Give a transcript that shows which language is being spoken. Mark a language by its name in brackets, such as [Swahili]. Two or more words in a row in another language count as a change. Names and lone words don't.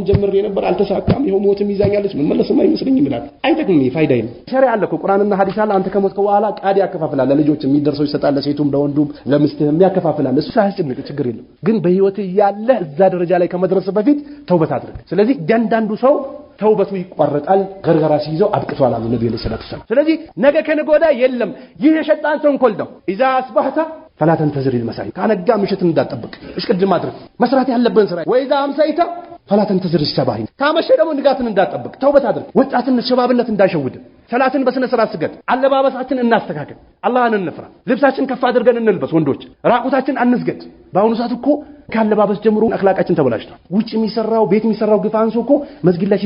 [Amharic] ጀምሬ ነበር አልተሳካም ይሄው ሞትም ይዛኛለች ምን መለስም አይመስልኝም ይላል አይጠቅምም ፋይዳ የለም ሸሪዓ አለ እኮ ቁርአንና ሐዲስ አለ አንተ ከሞትከው በኋላ ቃዲ ያከፋፍላል ለልጆች የሚደርሰው ይሰጣል ለሴቱም ለወንዱም ለምስትህም ያከፋፍላል እሱ ሳያስጨንቅ ችግር የለም ግን በህይወት ያለ እዛ ደረጃ ላይ ከመድረስ በፊት ተውበት አድርግ ስለዚህ እያንዳንዱ ሰው ተውበቱ ይቋረጣል ገርገራ ሲይዘው አብቅቷል አሉ ነብዩ [Arabic] صلى الله عليه وسلم [Amharic] ስለዚህ ነገ ከነገ ወዲያ የለም ይህ የሸጣን ተንኮል ነው [Arabic] إذا أصبحت فلا تنتظر المساء [Amharic] ካነጋ ምሽት እንዳትጠብቅ እሽቅድም አድርግ መስራት ያለብን ስራ [Arabic] وإذا أمسيت فلا تنتظر الصباح [Amharic] ካመሸ ደግሞ ንጋትን እንዳትጠብቅ ተውበት አድርግ ወጣትነት ሸባብነት እንዳይሸውድ ሰላትን በስነ ስርዓት ስገድ አለባበሳችን እናስተካክል አላህን እንፍራ ልብሳችን ከፍ አድርገን እንልበስ ወንዶች ራቁታችን አንስገድ በአሁኑ ሰዓት እኮ ካለባበስ ጀምሮ አኽላቃችን ተበላሽቷል ውጭ የሚሰራው ቤት የሚሰራው ግፋንሶ እኮ መስጊድ ላይ